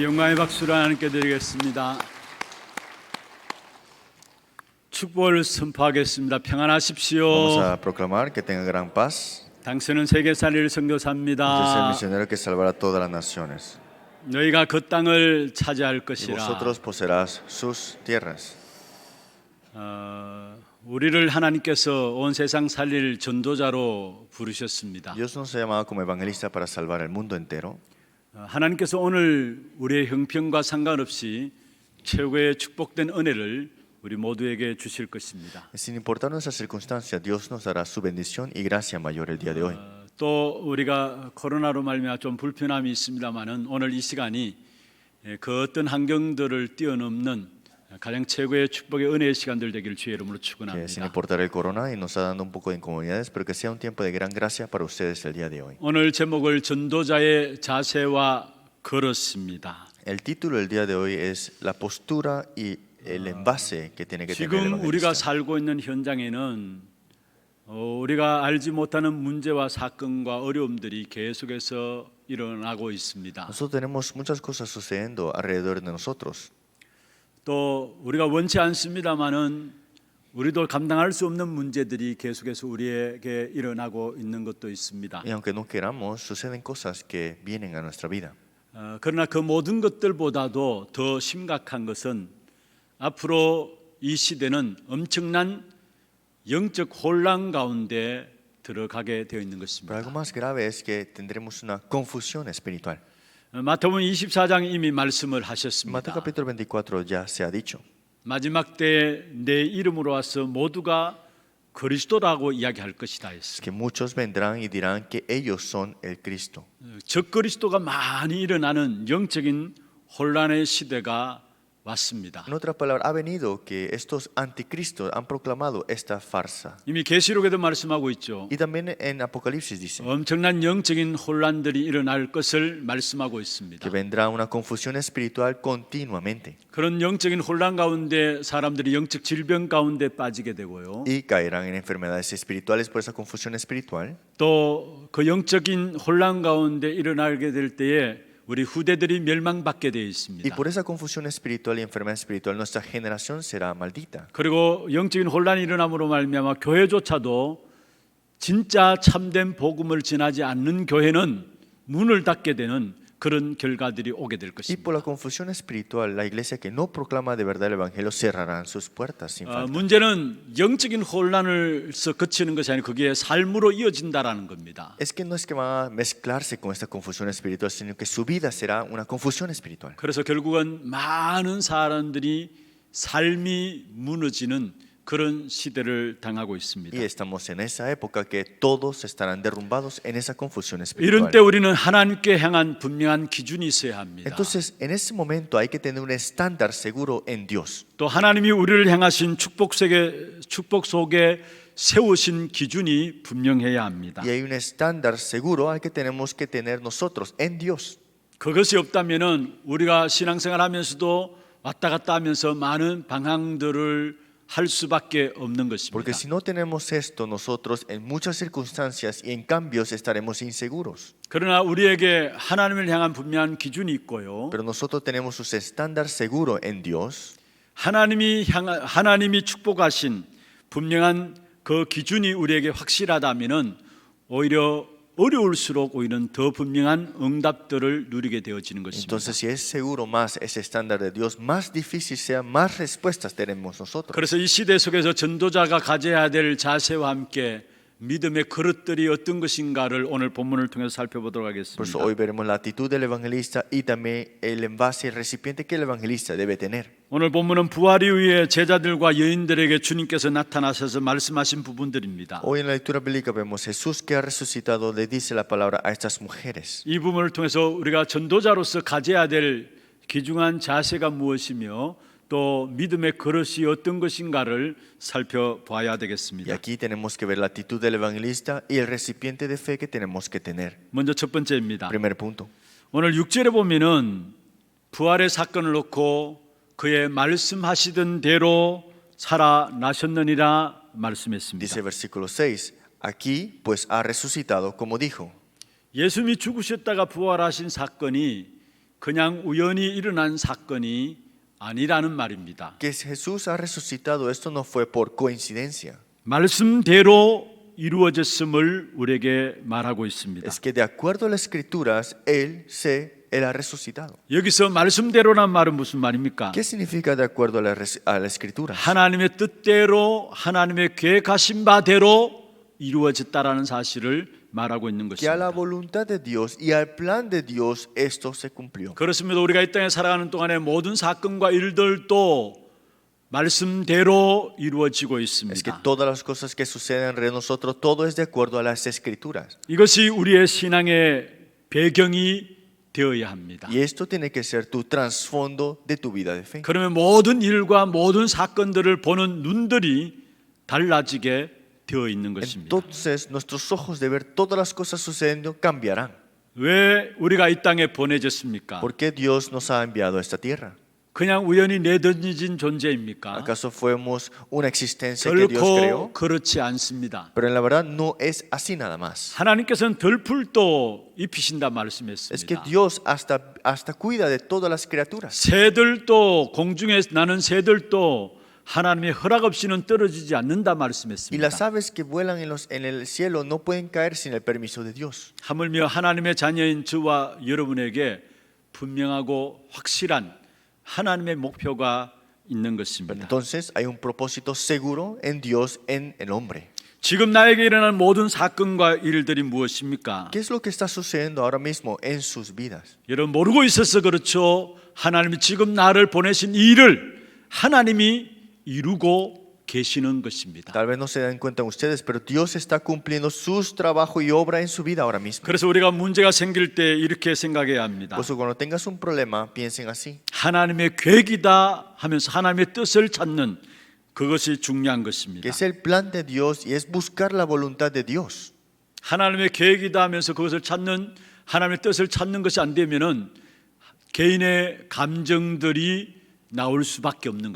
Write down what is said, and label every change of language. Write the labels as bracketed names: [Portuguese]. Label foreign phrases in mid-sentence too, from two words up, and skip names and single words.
[Korean] 감사의 박수를 하나님께 드리겠습니다. 축복을 선포하겠습니다. [Spanish] Vamos [Korean] 평안하십시오. [Spanish] a proclamar que tenga gran paz. [Korean] 당신은 세계 살릴 [Spanish] Usted es el [Korean] 선교사입니다. [Spanish] misionero que salvará todas las naciones. [Korean] 너희가 그 땅을 차지할 [Spanish] Y [Korean] 것이라. [Spanish] vosotros poseerás sus tierras. [Korean] 우리를 하나님께서 온 세상 살릴 전도자로 부르셨습니다. [Spanish] Dios nos ha llamado como evangelista para salvar el mundo entero. [Korean] 하나님께서 오늘 우리의 형편과 상관없이 최고의 축복된 은혜를 우리 모두에게 주실 것입니다. [Spanish] Sin importar nuestras circunstancias, Dios nos dará su bendición y gracia mayor el día de hoy. [Korean] 또 우리가 코로나로 말미암아 좀 불편함이 있습니다만은 오늘 이 시간이 그 어떤 환경들을 뛰어넘는 가장 최고의 축복의 은혜의 시간들 되기를 주의 이름으로 [Spanish] Que sin [Korean] 축원합니다. [Spanish] importar el corona y nos está dando un poco de incomodidades, pero que sea un tiempo de gran gracia para ustedes el día de hoy. [Korean] 오늘 제목을 전도자의 자세와 걸었습니다. [Spanish] El título del día de hoy es la postura y el envase que tiene que tener el [Korean] 지금 우리가 [Spanish] evangelista. [Korean] 살고 있는 현장에는 우리가 알지 못하는 문제와 사건과 어려움들이 계속해서 일어나고 있습니다. [Spanish] Nosotros tenemos muchas cosas sucediendo alrededor de nosotros. [Korean] 또 우리가 원치 않습니다만은 우리도 감당할 수 없는 문제들이 계속해서 우리에게 일어나고 있는 것도 있습니다. [Spanish] Y aunque no queramos, suceden cosas que vienen a nuestra vida. [Korean] 그러나 그 모든 것들보다도 더 심각한 것은 앞으로 이 시대는 엄청난 영적 혼란 가운데 들어가게 되어 있는 [Spanish] Pero [Korean] 것입니다. [Spanish] algo más grave es que tendremos una confusión espiritual. [Korean] 마태복음 24장 이미 말씀을 [Spanish] En Mateo [Korean] 하셨습니다. [Spanish] capítulo 24 ya se ha dicho. [Korean] 마지막 때에 내 이름으로 와서 모두가 그리스도라고 이야기할 것이다 [Spanish] Es [Korean] 했습니다. [Spanish] que muchos vendrán y dirán que ellos son el Cristo. [Korean] 적그리스도가 많이 일어나는 영적인 혼란의 시대가 왔습니다. [Spanish] En otras palabras, ha venido que estos anticristos han proclamado esta farsa. [Korean] 이미 계시록에도 말씀하고 있죠. [Spanish] Y también en Apocalipsis dice [Korean] 엄청난 영적인 혼란들이 일어날 것을 말씀하고 있습니다. [Spanish] que vendrá una confusión espiritual continuamente [Korean] 그런 영적인 혼란 가운데 사람들이 영적 질병 가운데 빠지게 되고요. [Spanish] y caerán en enfermedades espirituales por esa confusión espiritual. [Korean] 또 그 영적인 혼란 가운데 일어나게 될 때에 우리 후대들이 멸망받게 되어 [Spanish] Y [Korean] 있습니다. [Spanish] por esa confusión espiritual y enfermedad espiritual nuestra generación será maldita. [Korean] 그리고 영적인 혼란이 일어남으로 말미암아 교회조차도 진짜 참된 복음을 전하지 않는 교회는 문을 닫게 되는 그런 결과들이 오게 될 [Spanish] Y [Korean] 것입니다. [Spanish] por la confusión espiritual, la iglesia que no proclama de verdad el evangelio cerrarán sus puertas sin falta. [Korean] 문제는 영적인 혼란을서 그치는 것이 아니고 그게 삶으로 이어진다라는 겁니다. [Spanish] Es que no es que van a mezclarse con esta confusión espiritual, sino que su vida será una confusión espiritual. [Korean] 그래서 결국은 많은 사람들이 삶이 무너지는 그런 시대를 당하고 있습니다. [Spanish] Y estamos en esa época que todos estarán derrumbados en esa confusión [Korean] 이런 [Spanish] espiritual. [Korean] 때 우리는 하나님께 향한 분명한 기준이 있어야 합니다. [Spanish] Entonces, en ese momento hay que tener un estándar seguro en Dios. [Korean] 또 하나님이 우리를 향하신 축복 속에 세우신 기준이 분명해야 합니다. [Spanish] Y hay un estándar seguro al que tenemos que tener nosotros en Dios. [Korean] 그것이 없다면은 우리가 신앙생활하면서도 왔다 갔다 하면서 많은 방향들을 할 수밖에 없는 것입니다. [Spanish] Porque si no tenemos esto, nosotros en muchas circunstancias y en cambios estaremos inseguros. [Korean] 그러나 우리에게 하나님을 향한 분명한 기준이 있고요. [Spanish] Pero nosotros tenemos un estándar seguro en Dios. [Korean] 하나님이 축복하신 분명한 그 기준이 우리에게 확실하다면은 오히려 어려울수록 오히려 더 분명한 응답들을 누리게 되어지는 것입니다. [Spanish] Entonces, si es seguro más ese estándar de Dios, más difícil sea, más respuestas tenemos nosotros. [Korean] 그래서 이 시대 속에서 전도자가 가져야 될 자세와 함께 믿음의 그릇들이 어떤 것인가를 오늘 본문을 통해서 살펴보도록 [Spanish] Por eso [Korean] 하겠습니다. [Spanish] hoy veremos la actitud del evangelista y también el envase, el recipiente que el evangelista debe tener. [Korean] 오늘 본문은 부활 이후에 제자들과 여인들에게 주님께서 나타나셔서 말씀하신 부분들입니다. [Spanish] Hoy en la lectura bíblica vemos Jesús que ha resucitado, le dice la palabra a estas mujeres. [Korean] 이 부분을 통해서 우리가 전도자로서 가져야 될 귀중한 자세가 무엇이며 또 믿음의 그릇이 어떤 것인가를 살펴봐야 [Spanish] Y [Korean] 되겠습니다. [Spanish] aquí tenemos que ver la actitud del evangelista y el recipiente de fe que tenemos que tener. [Korean] 먼저 첫 번째입니다. [Spanish] Primer punto. [Korean] 오늘 6절에 보면은 부활의 사건을 놓고 그의 말씀하시던 대로 살아나셨느니라 말씀했습니다. [Spanish] Dice versículo 6, aquí pues ha resucitado como dijo. [Korean] 예수님이 죽으셨다가 부활하신 사건이 그냥 우연히 일어난 사건이 아니라는 말입니다. [Spanish] Que Jesús ha resucitado, esto no fue por coincidencia. [Korean] 말씀대로 이루어졌음을 우리에게 말하고 있습니다. [Spanish] Es que de acuerdo a las escrituras, Él ha resucitado. [Korean] 여기서 말씀대로란 말은 무슨 말입니까? [Spanish] ¿Qué significa de acuerdo a la escritura? [Korean] 하나님의 뜻대로 하나님의 계획하신 바대로 이루어졌다라는 사실을 말하고 있는 [Spanish] Que a la [Korean] 것입니다. [Spanish] voluntad de Dios y al plan de Dios esto se cumplió. [Korean] 그렇습니다. 우리가 이 땅에 살아가는 동안에 모든 사건과 일들도 말씀대로 이루어지고 [Spanish] Es que [Korean] 있습니다. [Spanish] todas las cosas que suceden alrededor de nosotros, todo es de acuerdo a las escrituras. [Korean] 이것이 우리의 신앙의 배경이 되어야 합니다. [Spanish] Y esto tiene que ser tu trasfondo de tu vida de fe. [Korean] 그러면 모든 일과 모든 사건들을 보는 눈들이 달라지게 되어 있는 것입니다. [Spanish] Entonces nuestros ojos de ver todas las cosas sucediendo cambiarán. [Korean] 왜 우리가 이 땅에 보내졌습니까? [Spanish] ¿Por qué Dios nos ha enviado a esta tierra? [Korean] 그냥 우연히 내던진 존재입니까? [Spanish] ¿Acaso fuimos una existencia que Dios [Korean] 결코 [Spanish] creó? [Korean] 그렇지 않습니다. [Spanish] Pero en la verdad no es así nada más. [Korean] 하나님께서는 덜풀도 입히신다 [Spanish] Es que [Korean] 말씀했습니다. [Spanish] Dios hasta cuida de todas las criaturas. [Korean] 새들도 공중에 나는 새들도 하나님의 허락 없이는 떨어지지 않는다 [Spanish] Y [Korean] 말씀했습니다. [Spanish] las aves que vuelan en el cielo no pueden caer sin el permiso de Dios. [Korean] 하물며 하나님의 자녀인 저와 여러분에게 분명하고 확실한 하나님의 목표가 있는 [Spanish] Pero [Korean] 것입니다. [Spanish] entonces hay un propósito seguro en Dios, en el hombre. [Korean] 지금 나에게 일어나는 모든 사건과 일들이 무엇입니까? [Spanish] ¿Qué es lo que está sucediendo ahora mismo en sus vidas? [Korean] 여러분 모르고 있어서 그렇죠. 하나님이 지금 나를 보내신 이 일을 하나님이 이루고 계시는 것입니다. [Spanish] Tal vez no se den cuenta ustedes, pero Dios está cumpliendo sus trabajos y obra en su vida ahora mismo. [Korean] 그래서 우리가 문제가 생길 때 이렇게 생각해야 합니다. [Spanish] Por eso cuando tengas un problema, piensen así. [Korean] 하나님의 계획이다 하면서 하나님의 뜻을 찾는 그것이 중요한 것입니다. [Spanish] Que es el plan de Dios y es buscar la voluntad de Dios. [Korean] 하나님의 계획이다 하면서 그것을 찾는 하나님의 뜻을 찾는 것이 안 되면은 개인의 감정들이 나올 수밖에 없는